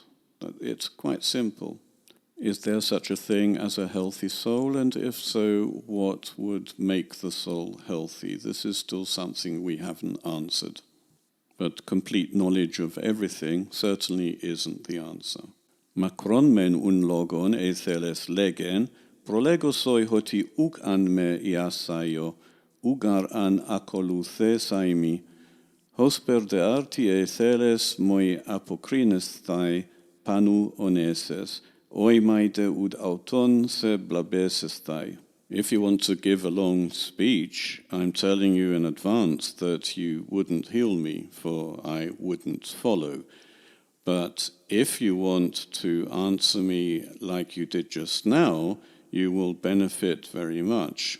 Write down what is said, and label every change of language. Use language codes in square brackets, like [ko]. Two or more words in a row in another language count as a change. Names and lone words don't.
[en] It's quite simple. Is there such a thing as a healthy soul? And if so, what would make the soul healthy? This is still something we haven't answered. But complete knowledge of everything certainly isn't the answer. [el] Μακρὸν μὲν οὖν λόγον εἰ θέλεις λέγειν, προλέγω σοι ὅτι οὐκ ἂν μὴ ἰάσαιο, οὐ γὰρ ἂν ἀκολουθήσαιμι, ὥσπερ δὲ ἄρτι εἰ θέλεις μοι ἀποκρίνεσθαι πάνυ ὀνήσεις, οἶμαι δὲ οὐδ᾽ αὐτὸν σὲ βλαβήσεσθαι. [en] If you want to give a long speech, I'm telling you in advance that you wouldn't heal me, for I wouldn't follow. But if you want to answer me like you did just now, you will benefit very much.